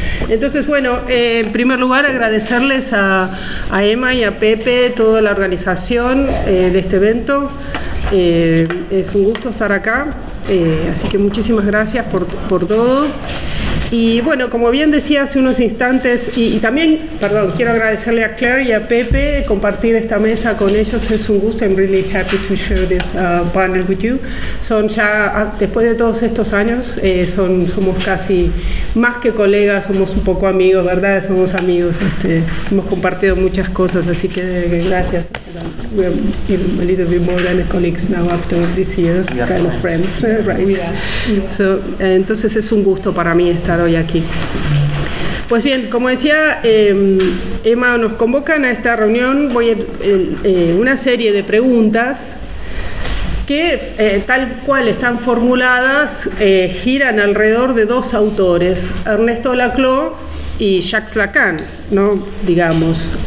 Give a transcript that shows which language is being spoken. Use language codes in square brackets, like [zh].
[es] Entonces, bueno, en primer lugar agradecerles a Emma y a Pepe toda la organización de este evento. Es un gusto estar acá, así que muchísimas gracias por todo. Y bueno, como bien decía hace unos instantes, y también, perdón, quiero agradecerle a Claire y a Pepe compartir esta mesa con ellos. Es un gusto. [en] I'm really happy to share this panel with you. [es] Son ya, después de todos estos años, somos casi más que colegas, somos un poco amigos, ¿verdad? Somos amigos, hemos compartido muchas cosas, así que gracias. [en] We're a little bit more than colleagues now after these years, kind of friends, right? Yeah. [es] So, entonces es un gusto para mí estar hoy aquí. Pues bien, como decía, Emma, nos convocan a esta reunión. Voy a una serie de preguntas que, tal cual están formuladas, giran alrededor de dos autores, Ernesto Laclau y Jacques Lacan, ¿no? Digamos.